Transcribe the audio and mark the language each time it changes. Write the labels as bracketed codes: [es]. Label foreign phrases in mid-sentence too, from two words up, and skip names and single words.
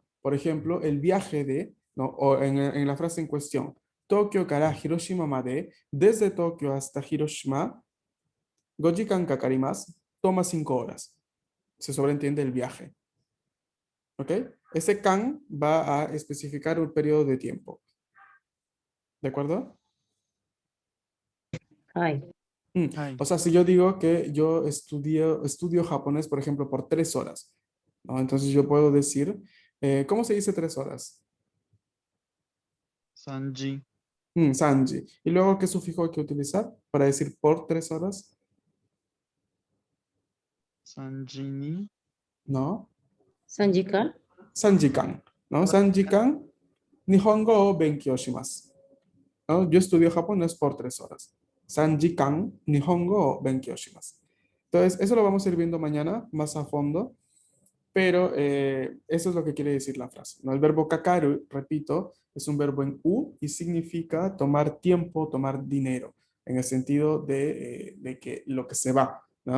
[es] Por ejemplo, el viaje de, ¿no? O en la frase en cuestión, [ja] 東京から広島まで, [es] desde Tokio hasta Hiroshima, [ja] 五時間かかります, [es] toma 5 horas. Se sobreentiende el viaje. ¿Ok? Ese kan va a especificar un periodo de tiempo. ¿De acuerdo? はい。 Hai. O sea, si yo digo que yo estudio japonés, por ejemplo, por 3 horas, ¿no? Entonces yo puedo decir, ¿cómo se dice 3 horas? Sanji. Sanji. ¿Y luego qué sufijo hay que utilizar para decir por 3 horas? Sanjini. No. 3 時間 Sanjikan. ¿No? Sanjikan. [ja] 日本語を勉強します. [es] ¿No? Yo estudio japonés por 3 horas. Sanjikan. [ja] 日本語を勉強します. [es] Entonces, eso lo vamos a ir viendo mañana más a fondo. Pero eso es lo que quiere decir la frase, ¿no? El verbo kakaru, repito, es un verbo en U y significa tomar tiempo, tomar dinero, en el sentido de que lo que se va, ¿no?